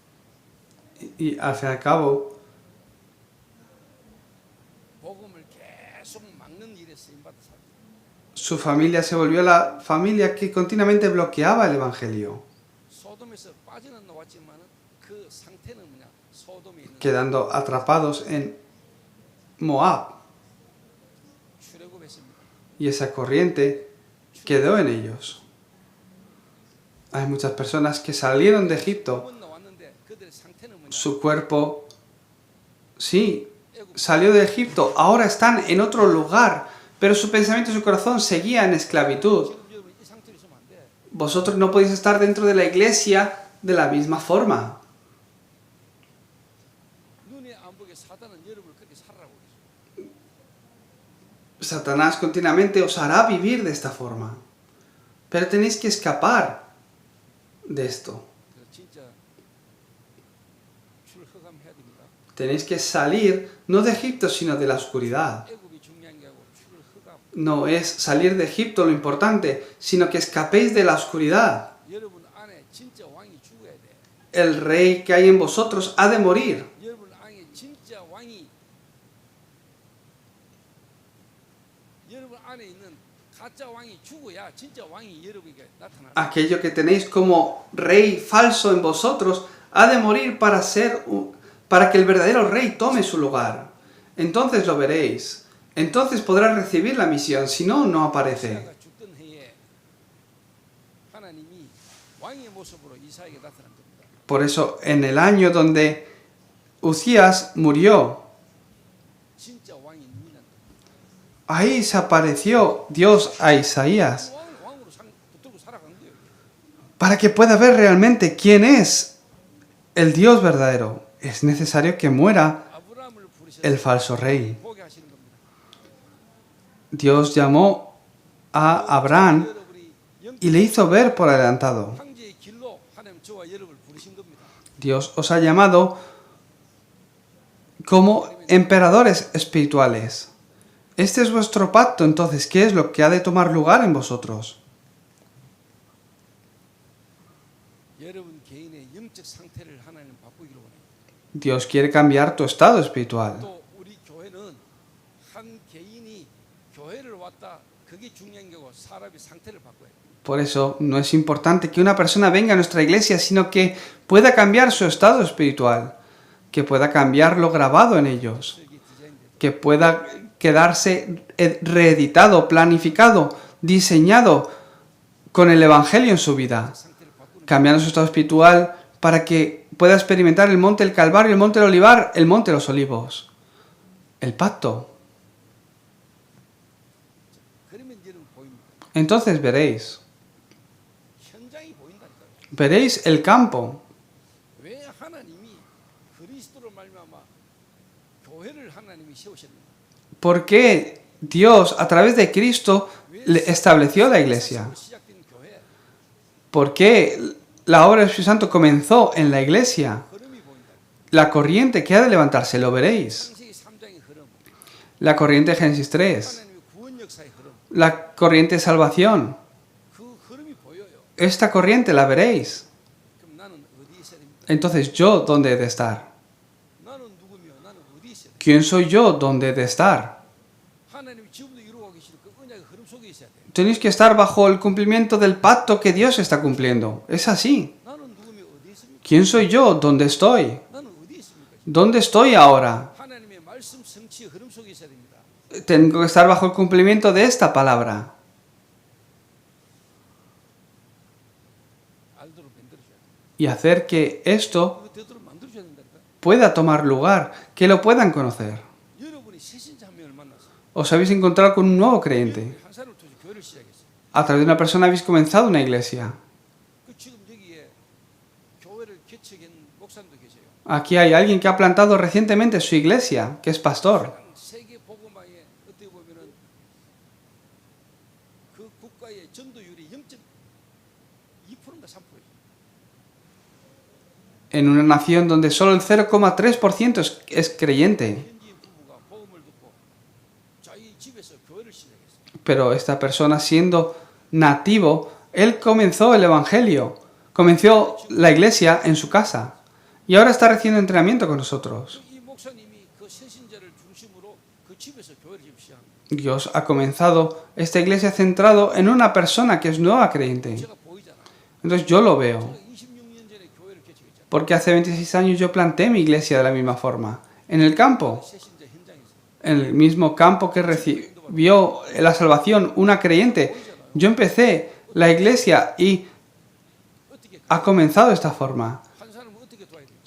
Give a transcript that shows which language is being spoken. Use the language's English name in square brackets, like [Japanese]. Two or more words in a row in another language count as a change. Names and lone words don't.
[Spanish] Y al fin y al cabo, [Korean] 복음을 계속 막는 일에 쓰임 받아 삽니다. [Spanish] Su familia se volvió la familia que continuamente bloqueaba el Evangelio, [Korean] 소돔에서 빠져는 나왔지만은 그 상태는 뭐냐? 소돔에 있는 [Spanish] quedando atrapados en Moab. [Korean] 출애굽했습니다. [Spanish] Y esa corriente quedó en ellos. Hay muchas personas que salieron de Egipto. [Korean] 못 나왔는데 그들의 상태는 뭐냐? [Spanish] Su cuerpo, sí, salió de Egipto. Ahora están en otro lugar. Pero su pensamiento y su corazón seguían en esclavitud. [Korean] 지금 여러분 이 상태로 있으면 안 돼. [Spanish] Vosotros no podéis estar dentro de la iglesia de la misma forma. [Korean] 눈에 안 보게 사단은 여러분을 그렇게 살라고 그랬어. [Spanish] Satanás continuamente os hará vivir de esta forma. Pero tenéis que escapar de esto. [Korean] 그래서 진짜 출허감해야 됩니다. [Spanish] Tenéis que salir no de Egipto, sino de la oscuridad. [Korean] 애굽이 중요한 게 아니고 출허감. [Spanish] No es salir de Egipto lo importante, sino que escapéis de la oscuridad. [Korean] 여러분 안에 진짜 왕이 죽어야 돼. [Spanish] El rey que hay en vosotros ha de morir. [Korean] 여러분 안에 진짜 왕이 여러분 안에 있는 가짜 왕이 죽어야 진짜 왕이 여러분에게 나타나는 거예요. [Spanish] Aquello que tenéis como rey falso en vosotros ha de morir para que el verdadero rey tome su lugar. Entonces lo veréis. Entonces podrás recibir la misión, si no, no aparece. [Korean] 이사야가 죽던 해에 하나님이 왕의 모습으로 이사야에게 나타난 겁니다. [Spanish] Por eso, en el año donde Uzías murió, [Korean] 진짜 왕이 눈이 난다. [Spanish] ahí se apareció Dios a Isaías [Korean] 왕으로 붙들고 살아간 거예요. [Spanish] para que pueda ver realmente quién es el Dios verdadero. Es necesario que muera [Korean] 아브라함을 부르셔서 [Spanish] el falso rey. [Korean] 보게 하시는 겁니다. [Spanish] Dios llamó a Abraham [Korean] 여러분이 [Spanish] y le hizo ver por adelantado. [Korean] 황제의 길로 하나님 저와 여러분을 부르신 겁니다. [Spanish] Dios os ha llamado como emperadores espirituales. Este es vuestro pacto, entonces, ¿qué es lo que ha de tomar lugar en vosotros? [Korean] 여러분 개인의 영적 상태를 하나님 바꾸기를 원해요. [Spanish] Dios quiere cambiar tu estado espiritual. [Korean] 또 우리 교회는 한 개인이 교회를 왔다 그게 중요한 거고 사람의 상태를 바꿔야 돼요. [Spanish] Por eso no es importante que una persona venga a nuestra iglesia, sino que pueda cambiar su estado espiritual, que pueda cambiar lo grabado en ellos, [Korean] 설계 디자인돼도 [Spanish] que pueda quedarse reeditado, planificado, diseñado con el Evangelio en su vida, [Korean] 상태를 바꾸는 [Spanish] cambiando su estado espiritual para que pueda experimentar el monte del Calvario, el monte del Olivar, el monte de los Olivos, el pacto. [Korean] 그러면 여러분 보입니다. [Spanish] Entonces veréis [Korean] 현장이 보인다니까요. [Spanish] veréis el campo. [Korean] 왜 하나님이 그리스도로 말미암아 교회를 하나님이 세우셨는가? [Spanish] ¿Por qué Dios, a través de Cristo, le estableció la iglesia? [Korean] 시작된 교회 [Spanish] ¿Por qué la obra del Espíritu Santo comenzó en la iglesia? [Korean] 흐름이 보인다. [Spanish] La corriente que ha de levantarse, lo veréis. [Korean] 창세기 3장의 흐름, [Spanish] La corriente de Génesis 3, [Korean] 하나님의 구원 역사의 흐름, [Spanish] la corriente de salvación. [Korean] 그 흐름이 보여요. [Spanish] Esta corriente la veréis. [Korean] 그럼 나는 어디 있어야 됩니까? [Spanish] Entonces, ¿yo dónde he de estar? [Korean] 나는 누구며 나는 어디 있어야 돼? [Spanish] ¿Quién soy yo? ¿Dónde he de estar? [Korean] 하나님이 지금도 이루고 계시는 그 언약의 흐름 속에 있어야 돼. [Spanish] Tenéis que estar bajo el cumplimiento del pacto que Dios está cumpliendo. Es así. [Korean] 나는 누구며 어디 있습니까? [Spanish] ¿Quién soy yo? ¿Dónde estoy? [Korean] 나는 어디 있습니까? [Spanish] ¿Dónde estoy ahora? [Korean] 하나님의 말씀 성취의 흐름 속에 있어야 됩니다. [Spanish] Tengo que estar bajo el cumplimiento de esta palabra [Korean] 알도록 만들어줘야 돼. [Spanish] y hacer que esto [Korean] 그거 되도록 만들어줘야 된다니까. [Spanish] pueda tomar lugar, que lo puedan conocer. [Korean] 여러분이 새신자 한 명을 만나서 [Spanish] Os habéis encontrado con un nuevo creyente. [Korean] 여러분이 한 사람을 통해서 교회를 시작했어요. [Spanish] A través de una persona habéis comenzado una iglesia. [Korean] 그 지금 여기에 교회를 개척한 목사님도 계세요. [Spanish] Aquí hay alguien que ha plantado recientemente su iglesia, que es pastor. [Korean] 전 세계 복음화에 어떻게 보면은 그 국가의 전도율이 0.2%인가 3%예요. [Spanish] En una nación donde solo el 0,3% es creyente. [Korean] 현지인 부부가 복음을 듣고 자기 집에서 교회를 시작했어요. [Spanish] Pero esta persona, siendo nativo, él comenzó el evangelio, comenzó la iglesia en su casa. Y ahora está recibiendo entrenamiento con nosotros. [Korean] 이 목사님이 그 새신자를 중심으로 그 집에서 교회를 지금 시작합니다. [Spanish] Dios ha comenzado esta iglesia centrado en una persona que es nueva creyente. [Korean] 제가 보이잖아. [Spanish] Entonces yo lo veo. [Korean] 제가 26년 전에 교회를 개척했잖아. [Spanish] Porque hace 26 años yo planté mi iglesia de la misma forma. En el campo. [Korean] 새신자 현장에서 [Spanish] En el mismo campo que recibió la salvación una creyente. Yo empecé la iglesia y [Korean] 어떻게 [Spanish] ha comenzado de esta forma. [Korean] 한 사람을 어떻게 도와야 될지.